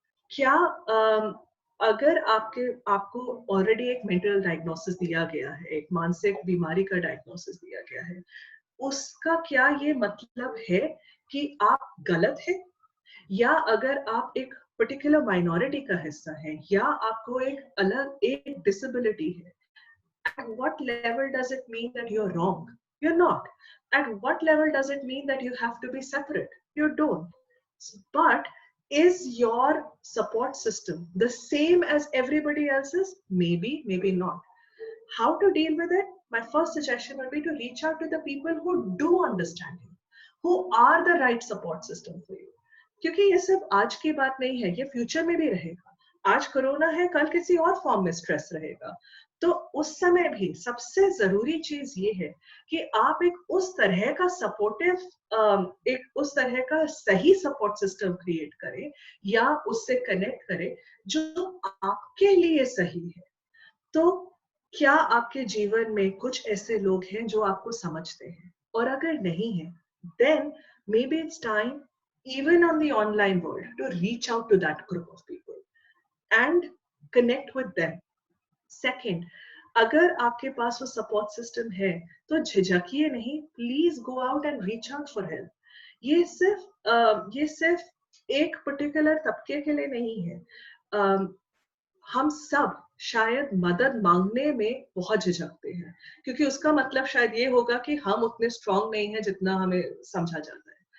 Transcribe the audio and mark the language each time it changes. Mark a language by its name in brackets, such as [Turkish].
[Hindi] क्या अगर आपको ऑलरेडी एक मेंटल डायग्नोसिस दिया गया है, एक मानसिक बीमारी का डायग्नोसिस दिया गया है, उसका क्या ये मतलब है कि आप गलत हैं? या अगर आप एक पर्टिकुलर माइनॉरिटी का हिस्सा है या आपको एक अलग एक डिसेबिलिटी है, [English] at what level does it mean that you're wrong? You're not. At what level does it mean that you have to be separate? You don't. But is your support system the same as everybody else's? Maybe, maybe not. How to deal with it? My first suggestion would be to reach out to the people who do understand you, who are the right support system for you. [Hindi] क्योंकि ये सब आज की बात नहीं है, ये future में भी रहेगा। आज कोरोना है, कल किसी और फॉर्म में स्ट्रेस रहेगा। तो उस समय भी सबसे जरूरी चीज ये है कि आप एक उस तरह का सपोर्टिव एक उस तरह का सही सपोर्ट सिस्टम क्रिएट करें या उससे कनेक्ट करें जो आपके लिए सही है। तो क्या आपके जीवन में कुछ ऐसे लोग हैं जो आपको समझते हैं? और अगर नहीं है, [English] then maybe it's time, even on the online world, to reach out to that group of people and connect with them. [Hindi] Second, अगर आपके पास वो सपोर्ट सिस्टम है, तो झिझकिए नहीं, [English] Please go out and reach out for help. [Hindi] ये सिर्फ एक particular तबके के लिए नहीं है। हम सब शायद मदद मांगने में बहुत झिझकते हैं, क्योंकि उसका मतलब शायद ये होगा कि हम उतने स्ट्रांग नहीं हैं जितना हमें समझा जाता है।